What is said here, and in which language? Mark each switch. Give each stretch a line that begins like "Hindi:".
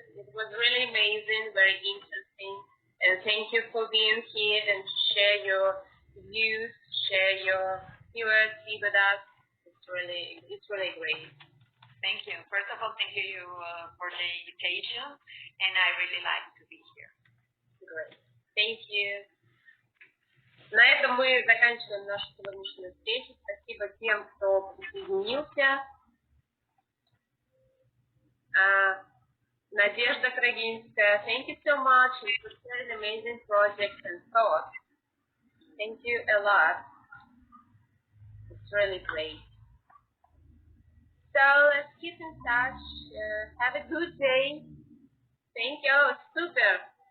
English: It was really amazing, very interesting. And thank you for being here and to share your views, share your curiosity with us. It's really great. Thank you. First of all, thank you for the invitation, and I really like to be here. Great. Thank you.
Russian: На этом мы заканчиваем нашу сегодняшнюю встречу. Спасибо тем, кто присоединился.
English: Надежда Крагинская, thank you so much. It was an amazing project and thought. Thank you a lot. It's really great. So let's keep in touch. Have a good day. Thank you. Super.